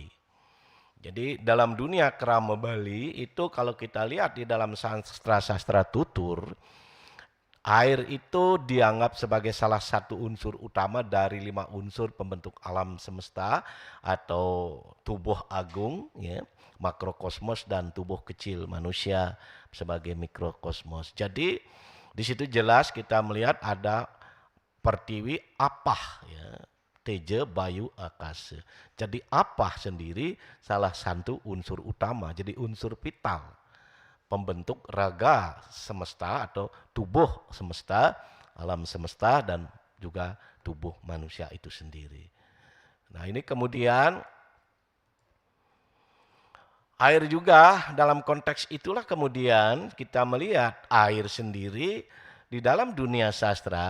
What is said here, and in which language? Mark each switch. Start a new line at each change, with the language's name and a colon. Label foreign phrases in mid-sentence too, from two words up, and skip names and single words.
Indonesian: Jadi dalam dunia kerama Bali itu kalau kita lihat di dalam sastra-sastra tutur, air itu dianggap sebagai salah satu unsur utama dari 5 unsur pembentuk alam semesta atau tubuh agung ya. Makrokosmos dan tubuh kecil manusia sebagai mikrokosmos. Jadi di situ jelas kita melihat ada pertiwi apah ya, teja bayu akasa. Jadi apah sendiri salah satu unsur utama, jadi unsur vital pembentuk raga semesta atau tubuh semesta, alam semesta dan juga tubuh manusia itu sendiri. Nah, ini kemudian air juga dalam konteks itulah kemudian kita melihat air sendiri di dalam dunia sastra.